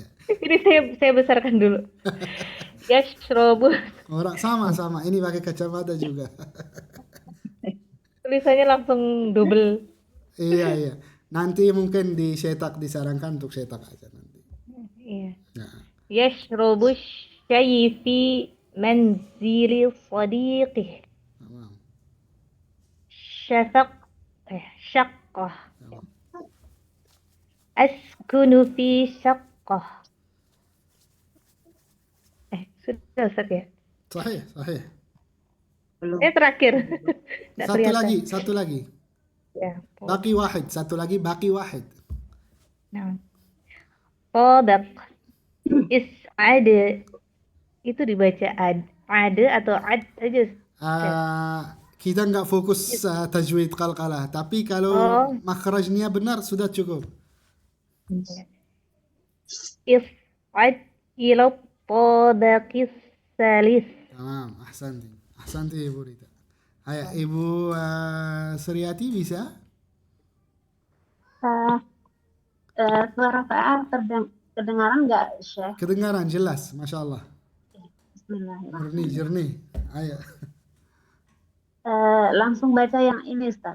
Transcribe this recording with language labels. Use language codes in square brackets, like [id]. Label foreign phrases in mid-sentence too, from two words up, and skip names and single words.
[id] Ini saya besarkan dulu. Yashrobu. Orang sama. Ini pakai kacamata juga. Tulisannya langsung double. Iya. Nanti mungkin disarankan untuk cetak aja nanti. Iya. Nah, [ar] يشرب شاي في منزل صديقه. tamam. Syaqqah. Tamam. أسكن في شقة. [id] Sudah Ustaz ya? Sahih. Belum. Terakhir. Nggak kelihatan. Satu lagi. Ya. [ar] باقي واحد. [id] Satu lagi [ar] باقي واحد. [id] Nah. Tabaq. Is'ad. Itu dibaca ad atau ad aja. Kita nggak fokus tajwid qalqalah, tapi kalau makhrajnya benar sudah cukup. [ar] اصعد إلى الطبق الثالث. تمام، أحسنتِ [id] Ibu Rita. Ayo, Ibu Suryati bisa? Suara saya kedengaran nggak, Syekh? Kedengaran jelas, [ar] ما شاء الله. بسم الله الرحمن الرحيم. [id] Jernih. Ayo. Langsung baca yang ini, Ustaz.